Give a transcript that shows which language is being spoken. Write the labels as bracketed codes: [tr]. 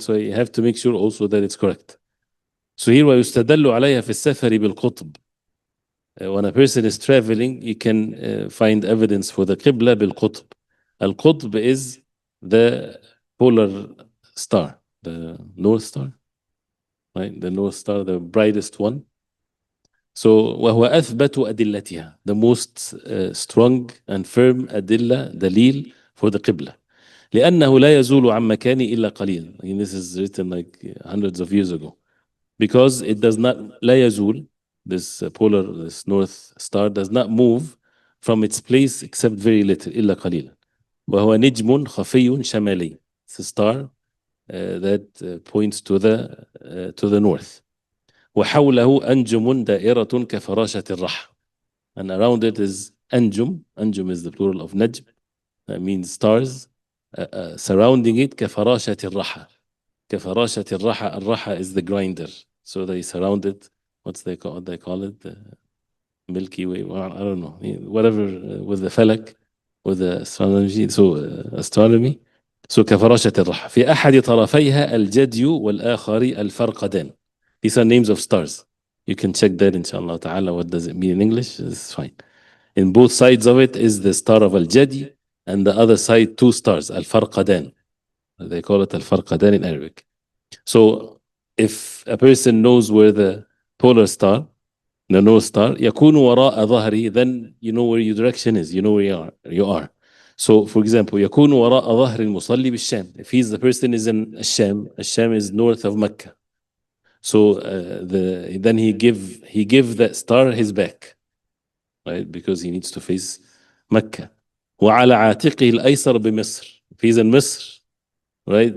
[en] So you have to make sure also that it's correct. So here [ar] ويستدل عليها في السفر بالقطب. [en] When a person is traveling, you can find evidence for the qibla بالقطب. القطب is the polar star, the North Star, right? The North Star, the brightest one. So [ar] وهو أثبت أدلتها, [en] the most strong and firm أدلة, دليل for the qibla. [ar] لأنه لا يزول عن مكانه إلا قليلا. [en] I mean, this is written like hundreds of years ago. Because it does not, [ar] لا يزول, [en] this polar, this North Star does not move from its place except very little, [ar] إلا قليلا. وهو نجم خفي شمالي. [en] It's a star that points to the north. [ar] وحوله أنجم دائرة كفراشة الرحى. [en] And around it is أنجم. أنجم is the plural of نجم. That means stars. Surrounding it [ar] كفراشة الرحى. كفراشة الرحى. [en] الرحى is the grinder. So they surround it. What they call it? The Milky Way. Well, I don't know. Whatever with the falak, with the astronomy. So astronomy. [ar] So كفراشة الرحى. في أحد طرفيها الجدي والآخر الفرقدان. [en] These are names of stars. You can check that, inshallah ta'ala. What does it mean in English? It's fine. In both sides of it is the star of al-Jadi, and the other side, two stars, al-Farqadan. They call it al-Farqadan in Arabic. So if a person knows where the polar star, the North Star, [ar] يكون وراء ظهري, [en] then you know where your direction is, you know where you are. So for example, [ar] يكون وراء ظهر المصلي بالشام. [en] If the person is in الشام, الشام is north of Mecca. So then he give that star his back, right? Because he needs to face Mecca. [ar] وعلى عاتقه الأيسر بمصر. [en] If he's in Misr, right?